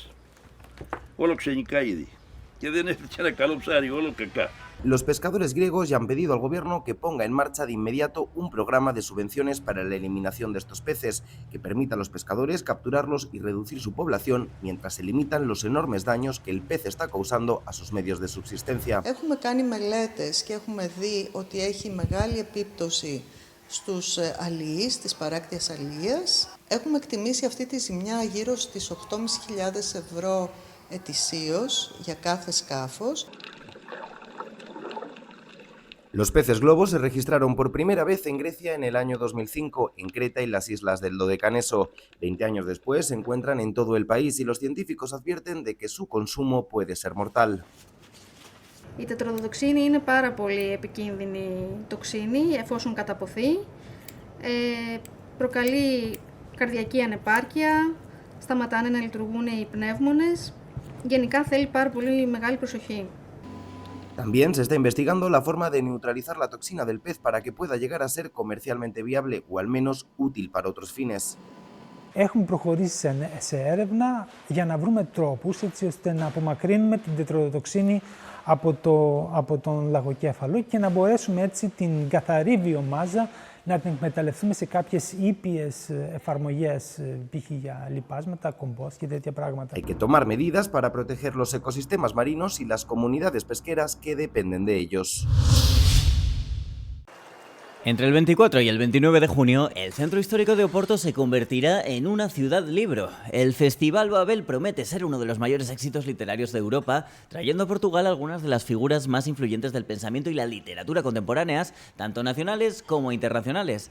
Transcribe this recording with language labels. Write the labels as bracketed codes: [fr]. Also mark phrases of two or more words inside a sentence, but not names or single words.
[el] Όλο ξενικά είδη. Και δεν έφτιαξε ένα καλό ψάρι, όλο κακά. [es] Los pescadores griegos ya han pedido al gobierno que ponga en marcha de inmediato un programa de subvenciones para la eliminación de estos peces, que permita a los pescadores capturarlos y reducir su población mientras se limitan los enormes daños que el pez está causando a sus medios de subsistencia. [el] Έχουμε κάνει μελέτες και έχουμε δει ότι έχει μεγάλη επίπτωση στους αλληλείς της παράκτιας αλληλείας. Έχουμε εκτιμήσει αυτή τη ζημιά γύρω στις 8.500 ευρώ ετησίως για κάθε σκάφος. [es] Los peces globos se registraron por primera vez en Grecia en el año 2005, en Creta y las islas del Dodecaneso. 20 años después se encuentran en todo el país y los científicos advierten de que su consumo puede ser mortal. [el] Η τετροδοτοξίνη είναι πάρα πολύ επικίνδυνη τοξίνη εφόσον καταποθεί. Προκαλεί καρδιακή ανεπάρκεια, σταματάνε να λειτουργούν οι πνεύμονες Γενικά θέλει πάρα πολύ μεγάλη προσοχή. [es] También se está investigando la forma de neutralizar la toxina del pez para que pueda llegar a ser comercialmente viable o al menos útil para otros fines. [el] Έχουμε προχωρήσει σε έρευνα για να βρούμε τρόπους έτσι ώστε να απομακρύνουμε την τετροδοτοξίνη από τον λαγοκέφαλο και να μπορέσουμε έτσι την καθαρή βιομάζα να την εκμεταλλευτούμε σε κάποιες ήπιες εφαρμογές, π.χ. για λιπάσματα, κομπόστ και τέτοια πράγματα. [es] Hay que tomar medidas para proteger los ecosistemas marinos y las comunidades pesqueras que dependen de ellos. Entre el 24 y el 29 de junio, el Centro Histórico de Oporto se convertirá en una ciudad libro. El Festival Babel promete ser uno de los mayores éxitos literarios de Europa, trayendo a Portugal algunas de las figuras más influyentes del pensamiento y la literatura contemporáneas, tanto nacionales como internacionales.